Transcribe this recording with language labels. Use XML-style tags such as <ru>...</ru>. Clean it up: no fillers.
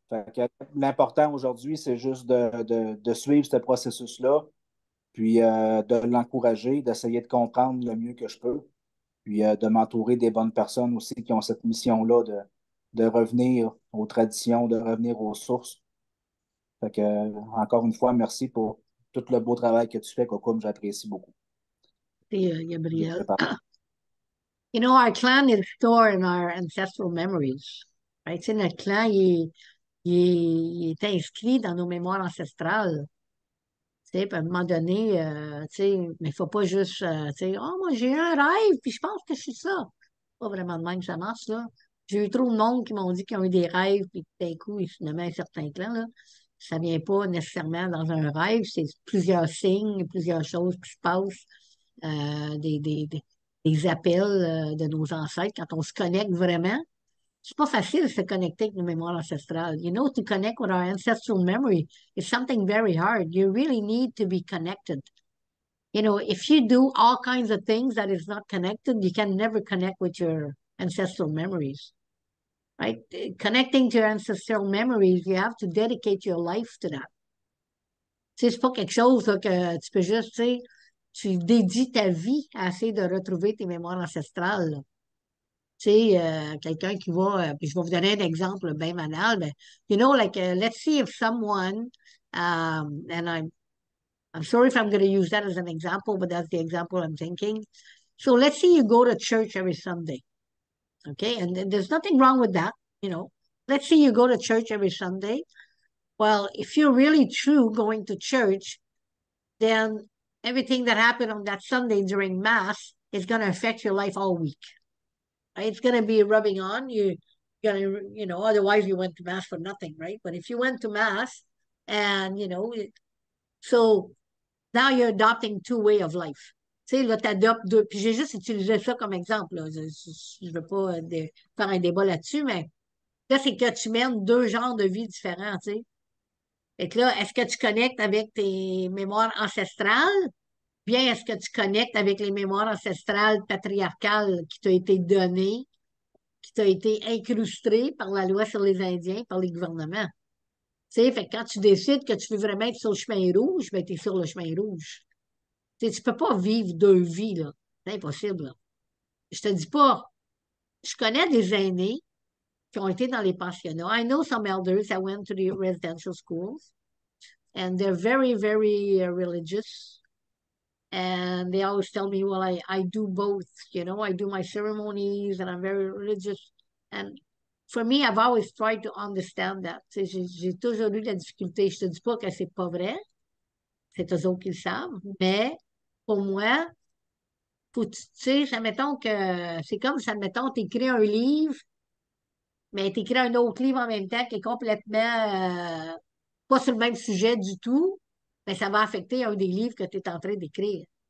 <fr>Fait que l'important aujourd'hui, c'est juste de suivre ce processus-là, puis de l'encourager, d'essayer de comprendre le mieux que je peux, puis de m'entourer des bonnes personnes aussi qui ont cette mission-là de revenir aux traditions, de revenir aux sources. Fait que, encore une fois, merci pour tout le beau travail que tu fais, Cocoum, j'apprécie beaucoup. Et Gabrielle.</fr> <en>You know, our clan is stored in our ancestral memories. Right?</en> <fr>Tu sais, notre clan, il est inscrit dans nos mémoires ancestrales. Tu sais, puis à un moment donné, tu sais, mais il ne faut pas juste, tu sais, oh, moi, j'ai eu un rêve, puis je pense que je suis ça. Pas vraiment de même que ça marche, là. J'ai eu trop de monde qui m'ont dit qu'ils ont eu des rêves, puis d'un coup, ils se nommaient un certain clan, là. Ça vient pas nécessairement dans un rêve, c'est plusieurs signes, plusieurs choses qui se passent, des appels de nos ancêtres quand on se connecte vraiment. c'est pas facile de se connecter avec nos mémoires ancestrales.</fr> <en>You know, to connect with our ancestral memory is something very hard. You really need to be connected. You know, if you do all kinds of things that is not connected, you can never connect with your ancestral memories. Right? Connecting to your ancestral memories, you have to dedicate your life to that.</en> <fr>Tu sais, c'est pas quelque chose là, que tu peux juste, tu sais, tu dédies ta vie à essayer de retrouver tes mémoires ancestrales. Là. Tu sais, quelqu'un qui va, puis je vais vous donner un exemple bien banal, mais,</fr> <en>you know, like, let's see if someone, and I'm sorry if I'm going to use that as an example, but that's the example I'm thinking. So let's say you go to church every Sunday, okay? And there's nothing wrong with that, you know. Let's say you go to church every Sunday. Well, if you're really true going to church, then everything that happened on that Sunday during Mass is going to affect your life all week. Right? It's going to be rubbing on you. Going to, you know, otherwise you went to Mass for nothing, right? But if you went to Mass and, you know, so now you're adopting two way of life.</en> <fr>Tu sais, là, t'adoptes deux. Puis j'ai juste utilisé ça comme exemple. Là. Je ne veux pas faire un débat là-dessus, mais là, c'est que tu mènes deux genres de vie différents, tu sais. Fait que là, est-ce que tu connectes avec tes mémoires ancestrales? Bien, est-ce que tu connectes avec les mémoires ancestrales patriarcales qui t'ont été données, qui t'ont été incrustées par la loi sur les Indiens, par les gouvernements? Tu sais, fait que quand tu décides que tu veux vraiment être sur le chemin rouge, ben, tu es sur le chemin rouge. Tu sais, tu peux pas vivre deux vies, là. C'est impossible, là. Je te dis pas. Je connais des aînés qui ont été dans les pensionnats.</fr> <en>I know some elders that went to the residential schools, and they're very, very religious. And they always tell me, well, I do both, you know, I do my ceremonies and I'm very religious. And for me, I've always tried to understand that.</en> <fr>Tu sais, j'ai toujours eu de la difficulté. Je te dis pas que c'est pas vrai. C'est eux autres qui le savent. Mais pour moi, faut, tu sais, admettons que c'est comme si, admettons, tu écris un livre, mais tu écris un autre livre en même temps qui est complètement pas sur le même sujet du tout, mais ça va affecter un des livres que tu es en train d'écrire.</fr>